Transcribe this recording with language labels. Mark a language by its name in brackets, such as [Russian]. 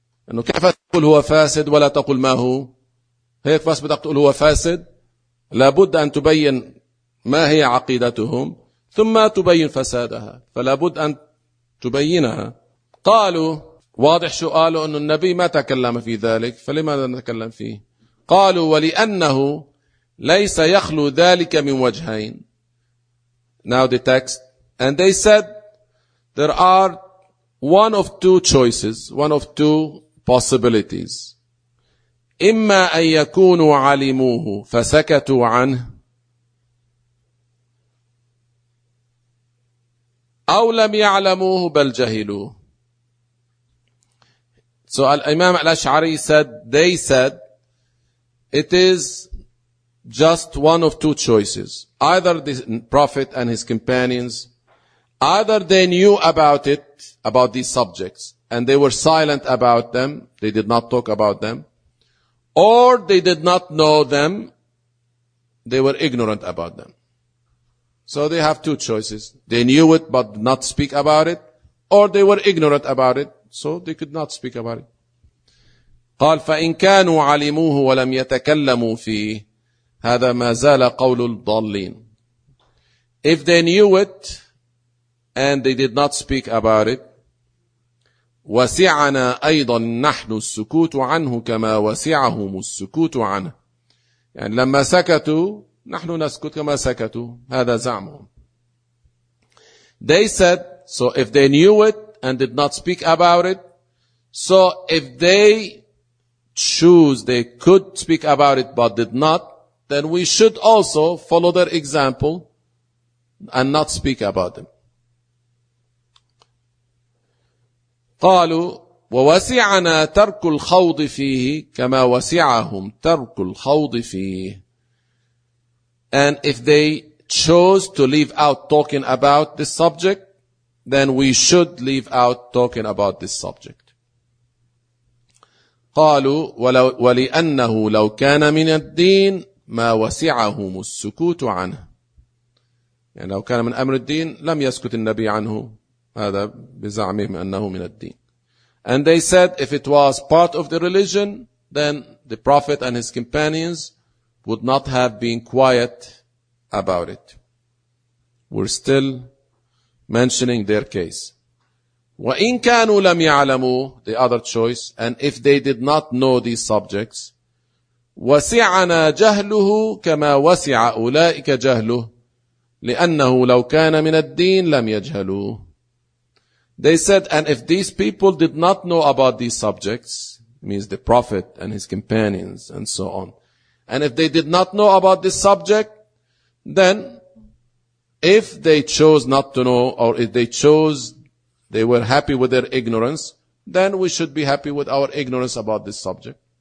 [Arabic] أنه كيف تقول هو فاسد ولا تقول ما هو؟ هيك بس بدك تقول هو فاسد؟ لابد أن تبين ما هي عقيدتهم ثم تبين فسادها، فلابد أن تبينها. قالوا، واضح سؤاله أن النبي ما تكلم في ذلك، فلماذا نتكلم فيه؟ قالوا ولأنه ليس يخلو ذلك من وجهين. [English] Now the text. And they said there are one of two choices, one of two possibilities. [Arabic] إما أن يكونوا علموه فسكتوا عنه أو لم يعلموه بل جهلوه. [English] So الإمام الأشعري said, they said, it is just one of two choices. Either the Prophet and his companions, either they knew about it, about these subjects, and they were silent about them, they did not talk about them, or they did not know them, they were ignorant about them. So they have two choices. They knew it but not speak about it, or they were ignorant about it, so they could not speak about it. [Arabic] قال فإن كانوا علموه ولم يتكلموا فيه هذا ما زال قول الضالين. [English] If they knew it and they did not speak about it, [Arabic] وسعنا أيضا نحن السكوت عنه [English] كما وسعهم السكوت عنه. [Arabic] يعني لما سكتوا نحن نسكت كما سكتوا، هذا زعمهم. [English] They said, so if they knew it and did not speak about it, so if they choose, they could speak about it but did not, then we should also follow their example and not speak about them. [Arabic] قالوا ووسعنا ترك الخوض فيه كما وسعهم ترك الخوض فيه. [English] And if they chose to leave out talking about this subject, then we should leave out talking about this subject. [Arabic] قالوا ولأنه لو كان من الدين ما وسعهم السكوت عنه. يعني لو كان من أمر الدين لم يسكت النبي عنه، هذا بزعمهم أنه من الدين. [English] And they said if it was part of the religion, then the Prophet and his companions would not have been quiet about it. We're still mentioning their case. [Arabic] وَإِن كَانُوا لَمْ يَعْلَمُوا [English] the other choice, and if they did not know these subjects, [Arabic] وَسِعَنَا جَهْلُهُ كَمَا وَسِعَ أُولَئِكَ جَهْلُهُ لِأَنَّهُ لَوْ كَانَ مِنَ الدِّينِ لَمْ يَجْهَلُوهُ. [English] They said, and if these people did not know about these subjects, means the Prophet and his companions and so on, and if they did not know about this subject, then if they chose not to know, or if they chose, they were happy with their ignorance, then we should be happy with our ignorance about this subject.